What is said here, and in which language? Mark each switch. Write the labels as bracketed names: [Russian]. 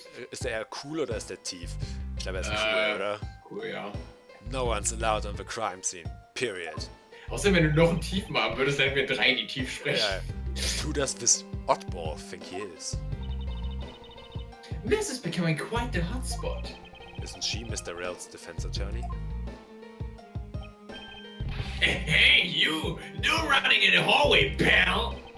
[German] Ist der eher cool oder ist der tief? Ich glaube, er ist cool, oder? Cool, ja. [English] No one's allowed on the crime scene. Period. [German] Außerdem, wenn du noch einen Tief machen würdest, dann wären wir 3, die tief sprechen. [English] Yeah. Who does this oddball think he is? This is becoming quite the hotspot. Isn't she Mr. Rell's defense attorney? Hey, you! No running in the hallway, pal!